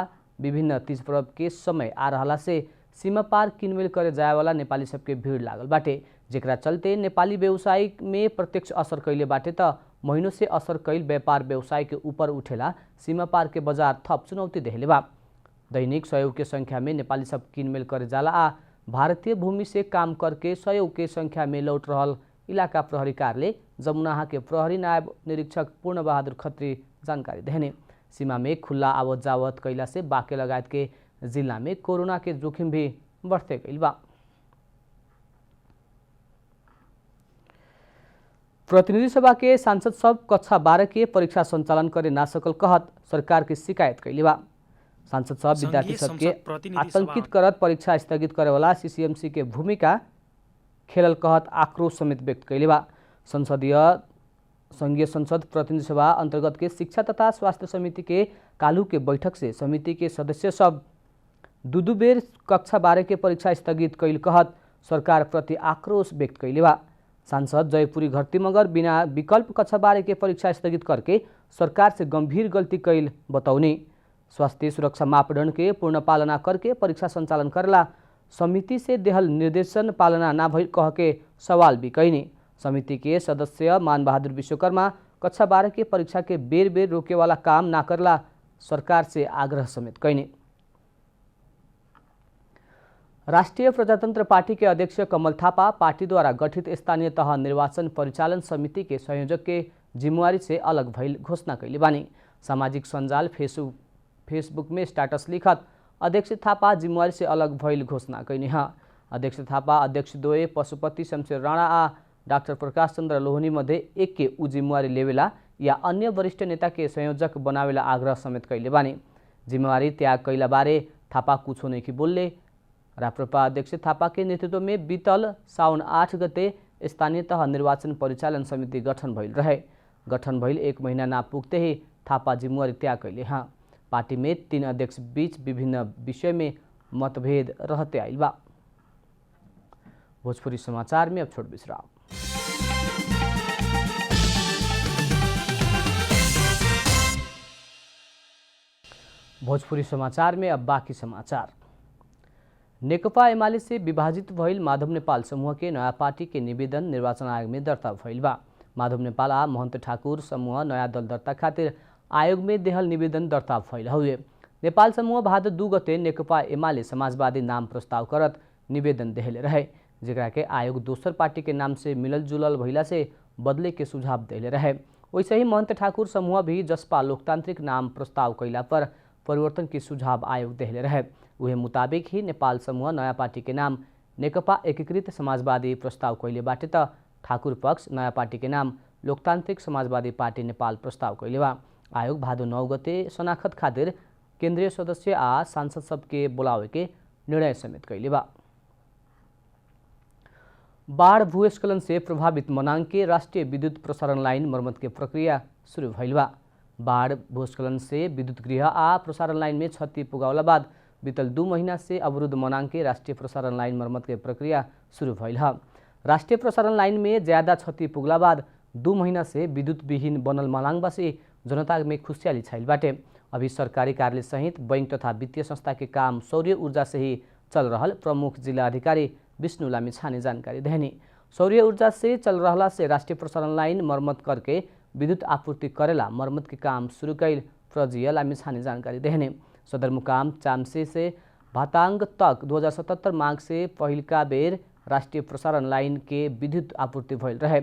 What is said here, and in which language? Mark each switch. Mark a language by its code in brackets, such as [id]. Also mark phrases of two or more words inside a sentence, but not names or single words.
[bho] विभिन्न तीज पर्व के समय आ रहला से सीमा पार किनमेल करे जाए वाला नेपाली सब के भीड़ लागल बाटे, जेकरा चलते नेपाली व्यवसाय में प्रत्यक्ष असर कैले बाटे त महीनों से असर कैल व्यापार व्यवसाय के ऊपर उठेला सीमा पार के बाजार थप चुनौती देहले बा। दैनिक सहयोग के संख्या में नेपाली सब किनमेल करे जाला आ भारतीय भूमि से काम करके सहयोग के संख्या में लौट रहल इलाका प्रहरी कार्यालय जमुनाहा के प्रहरी नायब निरीक्षक पूर्ण बहादुर खत्री जानकारी देहने। सीमा में खुला आवत जावत कैला से बाके लगायत के जिला में कोरोना के जोखिम भी बढ़ते गईल बा। प्रतिनिधि सभा के सांसद सब कक्षा 12 के परीक्षा संचालन करे ना सकल कहत सरकार की शिकायत कैली बा। सांसद सब विद्यार्थी सबके आतंकित करत परीक्षा स्थगित करे वाला सीसीएमसी के भूमिका खेलल कहत आक्रोश समेत व्यक्त कैली बा। संघीय संसद प्रतिनिधि सभा अंतर्गत के शिक्षा तथा स्वास्थ्य समिति के कालू के बैठक से समिति के सदस्य सब दू बेर कक्षा 12 के परीक्षा स्थगित कैल कहत सरकार प्रति आक्रोश व्यक्त कैली बा। सांसद जयपुरी घरती मगर बिना विकल्प कक्षा 12 के परीक्षा स्थगित करके सरकार से गंभीर गलती कैल बतौनी। स्वास्थ्य सुरक्षा मापदंड के पूर्ण पालना करके परीक्षा संचालन करला समिति से देहल निर्देशन पालना ना भइल कह के सवाल भी कैनी। समिति के सदस्य मान बहादुर विश्वकर्मा कक्षा 12 के परीक्षा के बेर बेर रोके वाला काम ना करला सरकार से आग्रह समेत कैनी। राष्ट्रीय प्रजातंत्र पार्टी के अध्यक्ष कमल थापा पार्टी द्वारा गठित स्थानीय तह निर्वाचन परिचालन समिति के संयोजक के जिम्मेवारी से अलग भइल घोषणा कैले बानी। सामाजिक सञ्जाल फेसबुक में स्टेटस लिखत अध्यक्ष थापा जिम्मेवारी से अलग भइल घोषणा कैनी है। अध्यक्ष थापा अध्यक्ष द्वय पशुपति शमशेर राणा आ डाक्टर प्रकाश चंद्र लोहनी मध्ये एक के उ जिम्मेवारी लेवेला या अन्य वरिष्ठ नेता के संयोजक बनावेला आग्रह समेत कैले बानी। जिम्मेवारी त्याग कैला बारे थापा कुछ नहीं कि बोलले। राप्रपा अध्यक्ष थापा के नेतृत्व में बीतल साउन 8 गते स्थानीय तह निर्वाचन परिचालन समिति गठन भइल रहे। गठन भइल 1 महीना ना पुगते ही थापा जिम्मेवारी त्याग कैले हैं। पार्टी में 3 अध्यक्ष बीच विभिन्न विषय में मतभेद रहते आइल बा। भोजपुरी समाचार में अब छोट विश्राम। भोजपुरी समाचार में अब बाकी समाचार। नेकपा एमाले से विभाजित भइल माधव नेपाल समूह के नया पार्टी के निवेदन निर्वाचन आयोग में दर्ता भइल बा। माधव नेपाल आ महन्त ठाकुर समूह नयाँ दल दर्ता खातिर आयोग में देहल निवेदन दर्ता भइल हुए। नेपाल समूह भादो 2 गते नेकपा एमाले समाजवादी नाम प्रस्ताव करत निवेदन देहले रहे, जेकरा के आयोग दोसर पार्टी के नाम से मिलल जुलल भइला से बदले के सुझाव देले रहे। वैसे ही महन्त ठाकुर समूह भी जसपा लोकतांत्रिक नाम प्रस्ताव कैला पर परिवर्तन के सुझाव आयोग देहले रहे। उहे मुताबिक ही नेपाल समूह नयाँ पार्टी के नाम नेकपा एकीकृत समाजवादी प्रस्ताव कैले बाटे त ठाकुर पक्ष नयाँ पार्टी के नाम लोकतांत्रिक समाजवादी पार्टी नेपाल प्रस्ताव कैले बा। आयोग भादो 9 गते शनाखत खातिर केंद्रीय सदस्य आ सांसद सबके बोलावे के निर्णय समेत कैले बा। बाढ़ भूस्खलन से प्रभावित मनाङ के राष्ट्रीय विद्युत प्रसारण लाइन मर्मत के प्रक्रिया शुरू भइल बा। बाढ़ भूस्खलन से विद्युत गृह आ प्रसारण लाइन में क्षति पुगावला बाद बीतल 2 महीना से अवरुद्ध मनाङ के राष्ट्रीय प्रसारण लाइन मर्मत के प्रक्रिया शुरू भइल ह। राष्ट्रीय प्रसारण लाइन में ज्यादा क्षति पुगला बाद 2 महीना से विद्युत विहीन बनल मनाङवासी जनता में खुशियाली छाइल बाटे। अभी सरकारी कार्यालय सहित बैंक तथा वित्तीय संस्था के काम सौर्य ऊर्जा से ही चल रहल प्रमुख जिला अधिकारी विष्णु लामिछाने जानकारी देहनी। सौर्य ऊर्जा से चल रहला से राष्ट्रीय प्रसारण लाइन मरम्मत करके विद्युत आपूर्ति करेला मरम्मत के काम शुरू कैल प्रजीय लामिछाने जानकारी देहने। सदरमुकाम चामसे से भातांग तक 2077 माघ से पहिलका बेर राष्ट्रीय प्रसारण लाइन के विद्युत आपूर्ति भइल रहे।